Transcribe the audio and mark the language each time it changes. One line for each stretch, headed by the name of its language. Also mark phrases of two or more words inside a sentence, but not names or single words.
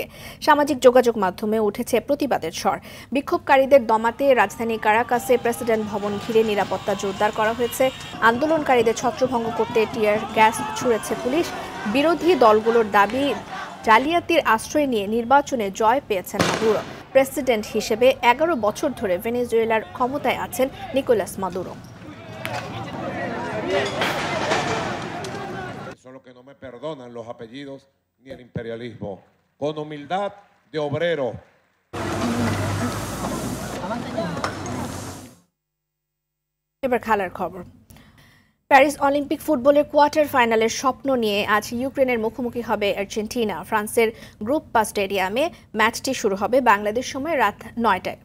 Bangla: সামাজিক যোগাযোগ মাধ্যমে উঠেছে প্রতিবাদের স্বর। বিক্ষোভকারীদের দমাতে রাজধানী কারাকাসে প্রেসিডেন্ট ভবন ঘিরে নিরাপত্তা জোরদার করা হয়েছে। আন্দোলনকারীদের ছত্রভঙ্গ করতে টিয়ার গ্যাস ছুড়েছে পুলিশ। বিরোধী দলগুলোর দাবি জালিয়াতির আশ্রয় নিয়ে নির্বাচনে জয় পেয়েছেন মাদুরো। প্রেসিডেন্ট হিসেবে 11 বছর ধরে ভেনেজুয়েলার ক্ষমতায় আছেন নিকোলাস মাদুরো।
Spanish: Son los que no me perdonan los apellidos ni el imperialismo. Con humildad de obrero.
Bangla: এবার খেলার খবর। প্যারিস অলিম্পিক ফুটবলের কোয়ার্টার ফাইনালের স্বপ্ন নিয়ে আজ ইউক্রেনের মুখোমুখি হবে আর্জেন্টিনা। ফ্রান্সের গ্রুপ পা স্টেডিয়ামে ম্যাচটি শুরু হবে বাংলাদেশ সময় রাত 9টায়।